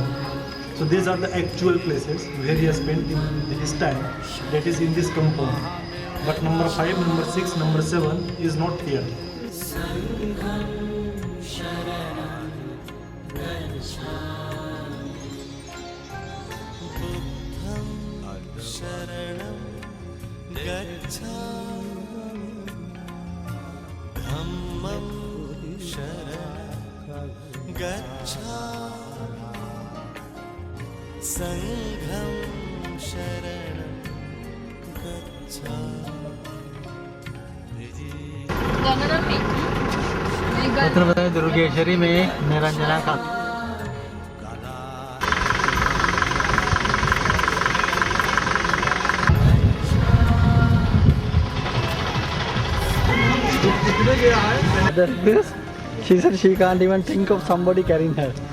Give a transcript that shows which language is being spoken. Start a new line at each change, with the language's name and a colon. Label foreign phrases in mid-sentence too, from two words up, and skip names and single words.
English: So these are the actual places where he has spent in his time, that is in this compound. But number 5, number 6, number 7 is not here.
Pali: शरणं गच्छामि धम्मं शरणं गच्छामि संघं शरणं गच्छामि
Hindi: छत्रपति दुर्गेश्वरी में निरंजना का
English: this, she said she can't even think of somebody carrying her.